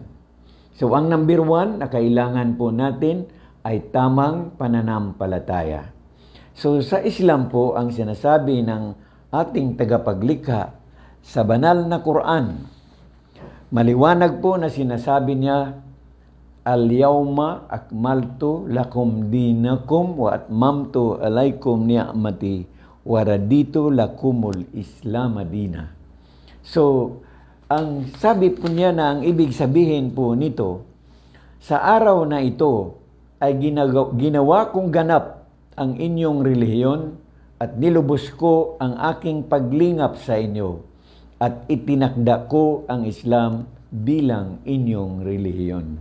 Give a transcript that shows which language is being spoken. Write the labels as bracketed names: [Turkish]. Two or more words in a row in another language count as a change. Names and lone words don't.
[Filipino] So ang number 1 na kailangan po natin ay tamang pananampalataya. So sa Islam po, ang sinasabi ng ating tagapaglikha sa banal na Quran, maliwanag po na sinasabi niya, [Arabic] اليوم أكملت لكم دينكم وأتممت عليكم نعمتي ورضيت لكم الإسلام دينا. [Filipino] So, ang sabi po niya na ang ibig sabihin po nito, sa araw na ito ay ginawa kong ganap ang inyong relihiyon at nilubos ko ang aking paglingap sa inyo at itinakda ko ang Islam bilang inyong relihiyon.